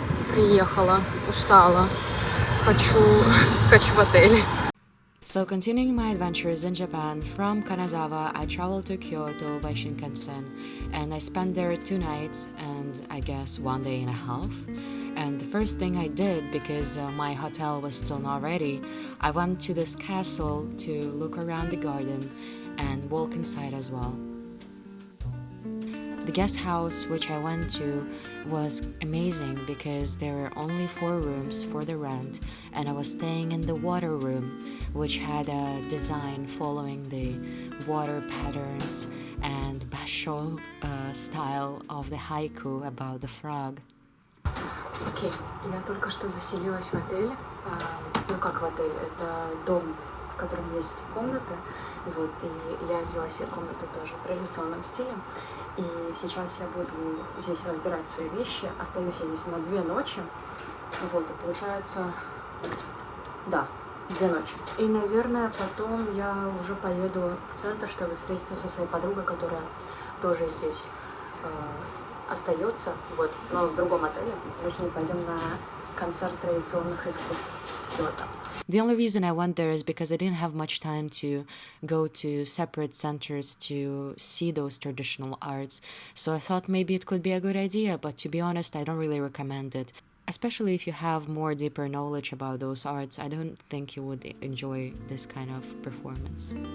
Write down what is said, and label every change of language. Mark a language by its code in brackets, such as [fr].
[ru] приехала, устала, хочу в отель. [en] So continuing my adventures in Japan, from Kanazawa, I traveled to Kyoto by Shinkansen, and I spent there 2 nights and I guess 1 day and a half. And the first thing I did, because my hotel was still not ready, I went to this castle to look around the garden and walk inside as well. The guest house which I went to was amazing because there were only 4 rooms for the rent, and I was staying in the water room, which had a design following the water patterns and basho style of the haiku about the frog. [ru] Окей, я только что заселилась в отель. Ну как в отель, это дом, в котором есть комнаты. Вот, и я взяла себе комнату тоже в традиционном стиле. И сейчас я буду здесь разбирать свои вещи. Остаюсь я здесь на 2 ночи. Вот, и получается, да, 2 ночи. И, наверное, потом я уже поеду в центр, чтобы встретиться со своей подругой, которая тоже здесь остается, вот, но в другом отеле. Мы с ней пойдем на концерт традиционных искусств Киото. [en] The only reason I went there is because I didn't have much time to go to separate centers to see those traditional arts. So I thought maybe it could be a good idea, but to be honest, I don't really recommend it. Especially if you have more deeper knowledge about those arts, I don't think you would enjoy this kind of performance.